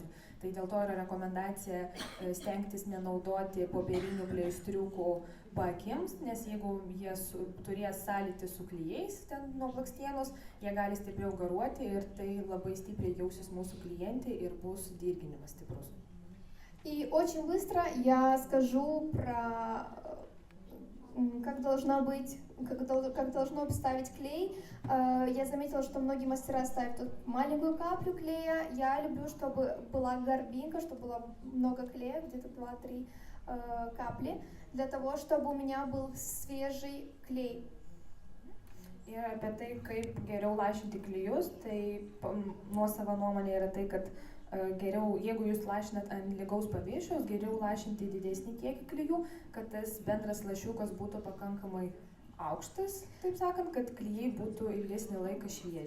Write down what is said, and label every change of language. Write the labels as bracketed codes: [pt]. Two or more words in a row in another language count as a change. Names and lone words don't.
[lt] Tai dėl to yra rekomendacija stengtis nenaudoti popierinių pleistriukų paakims, nes jeigu jie turės sąlytį su klijais ten nuo blakstienos, jie gali stipriau garuoti ir tai labai stipriai jausis mūsų klientė ir bus dirginimas stiprus. [ru] И очень быстро я скажу про как должно обставить клей. Я заметила, что многие мастера ставят тут маленькую каплю клея. Я люблю, чтобы была горбинка, чтобы было много клея, где-то 2-3 капли, для того, чтобы у меня был свежий клей. [lt] Ir apie tai, kaip geriau lašinti klijus, tai nuosava nuomonė yra tai, kad geriau, jeigu jūs lašinat ant lygaus paviršiaus, geriau lašinti didesnį kiekį klijų, kad tas bendras lašiukas būtų pakankamai aukštas, taip sakant, kad klijai būtų ilgesnį laiką švieži.